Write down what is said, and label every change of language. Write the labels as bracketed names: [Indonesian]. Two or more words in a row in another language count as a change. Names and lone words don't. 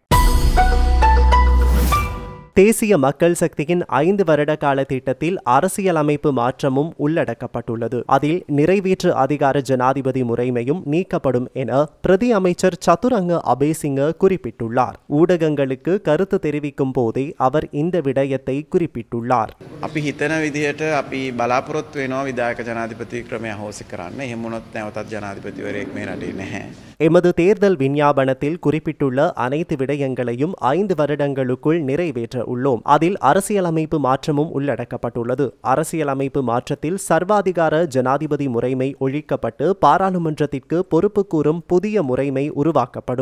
[Tamil] தேசிய மக்கள் சக்தியின் 5 வருட கால திட்டத்தில் அரசியலமைப்பு மாற்றமும் உள்ளடக்கப்பட்டுள்ளது. அதில் நிறைவேற்று அதிகார ஜனாதிபதி முறைமையும் நீக்கப்படும் என பிரதி அமைச்சர் சதுரங்க அபேசிங்க குறிப்பிட்டுள்ளார். ஊடகங்களுக்கு கருத்து தெரிவிக்கும் போதே அவர் இந்த விடயத்தை குறிப்பிட்டுள்ளார். [Sinhala] අපි හිතන විදිහට අපි බලාපොරොත්තු වෙනවා විධායක ජනාධිපති ක්‍රමය හොසි කරන්න. එහෙම වුණොත් නැවතත් ජනාධිපතිවරයෙක් මේ රටේ නැහැ. [Tamil] எமது தேர்தல் விஞ்ஞாபனத்தில் குறிப்பிட்டுள்ள அனைத்து விடயங்களையும் 5 வருடங்களுக்குள் நிறைவேற்ற உள்ளோம். அதில் அரசியலமைப்பு மாற்றமும் உள்ளடக்கப்பட்டுள்ளது. அரசியலமைப்பு மாற்றத்தில் சர்வாதிகார ஜனாதிபதி முறைமை ஒழிக்கப்பட்டு பாராளுமன்றத்திற்கு பொறுப்பு கூறும் புதிய முறைமை உருவாக்கப்படும்.